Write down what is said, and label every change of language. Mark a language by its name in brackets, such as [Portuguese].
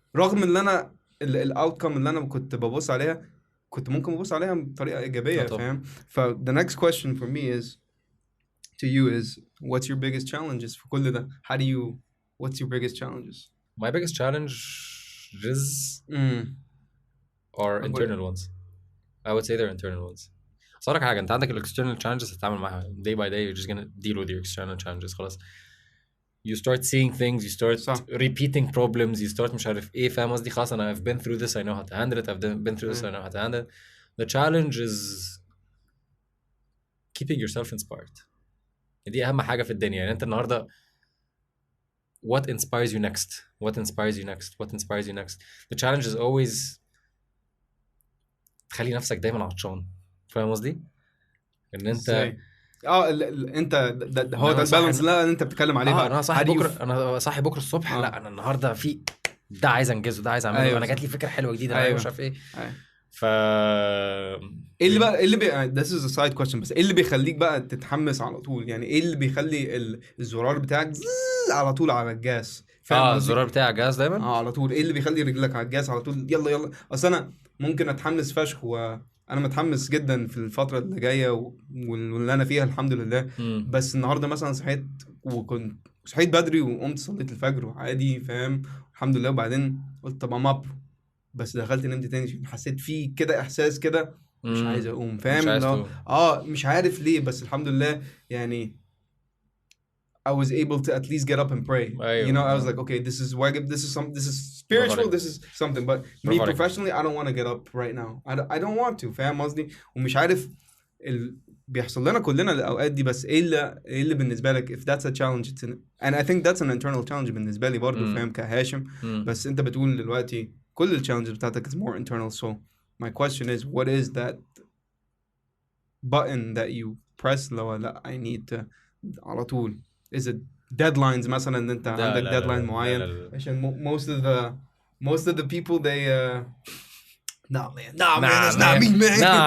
[Arabic] رغم إن أنا الأوتكم اللي أنا كنت ببص عليها كنت ممكن أبص عليها بطريقة إيجابية فاهم. [English] The next question for me is to you is, what's your biggest challenges for [Arabic] كل ده? [English] What's your biggest challenges? My biggest challenge is are internal ones. I would say they're internal ones. [Arabic] صار لك حاجة، انت عندك [English] external challenges [Arabic] هتتعامل معاها [English] day by day. You're just gonna deal with your external challenges. [Arabic] خلاص. [English] You start seeing things, you start repeating problems, you start [Arabic] مش عارف ايه، فاهم قصدي؟ خلاص أنا [English] I've been through this, I know how to handle it, I've been through this, I know how to handle it. The challenge is keeping yourself inspired. [Arabic] دي أهم حاجة في الدنيا. [English] يعني أنت النهاردة what inspires you next? What inspires you next? What inspires you next? The challenge is always [Arabic] تخلي نفسك دايما عطشان. فاهم قصدي؟ ان انت انت هو ده البالانس اللي انت بتتكلم عليه بقى. انا صاحي بكره الصبح لا انا النهارده في ده عايز انجزه، ده عايز اعمله. أيوة. انا جات لي فكره حلوه جديده. انا مش عارف ايه. ف ايه اللي بقى [English] this is a side question، [Arabic] بس ايه اللي بيخليك بقى تتحمس على طول؟ يعني ايه اللي بيخلي الزرار بتاعك على طول على الجاز؟ الزرار بتاعك جاز دايما على طول. ايه اللي بيخلي رجلك على الجاز على طول؟ يلا اصل انا ممكن اتحمس فشخ، وانا متحمس جدا في الفتره اللي جايه واللي انا فيها الحمد لله. بس النهارده مثلا صحيت بدري وقمت صليت الفجر وعادي، فاهم؟ الحمد لله. وبعدين قلت طب اب، بس دخلت نمت تاني، حسيت فيه كده احساس كده مش عايز اقوم، فاهم؟ مش عارف ليه، بس الحمد لله يعني [English] I was able to at least get up and pray. You know, I was like, okay, this is wajib, this is spiritual, this is something. But me professionally, I don't want to get up right now. I don't want to. [Arabic] فاهم قصدي؟ ومش عارف بيحصل لنا كلنا الاوقات دي، بس ايه اللي بالنسبه لك [English] if that's a challenge and I think that's an internal challenge [Arabic] بالنسبه لي برضو، فاهم؟ كهاشم. بس انت بتقول دلوقتي كل الchallenges بتاعتك [English] is more internal. So my question is, what is that button that you press [Arabic] لو لا [English] I need to [Arabic] على طول؟ [English] is it deadlines [Arabic] مثلا ان انت عندك [English] deadline معين؟ عشان most of the people they nah man that's not me man.